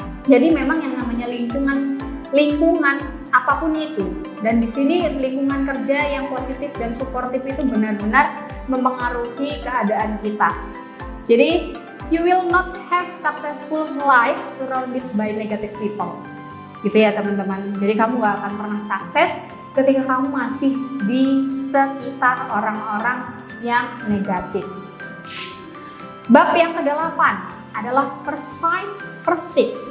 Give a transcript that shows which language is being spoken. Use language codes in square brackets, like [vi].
[id] Jadi memang yang namanya lingkungan apapun itu, dan di sini lingkungan kerja yang positif dan suportif itu benar-benar mempengaruhi keadaan kita. Jadi [en] you will not have successful life surrounded by negative people, [id] gitu ya teman-teman. Jadi kamu gak akan pernah sukses ketika kamu masih di sekitar orang-orang yang negatif. Bab yang ke-8 adalah [en] first find, first fix.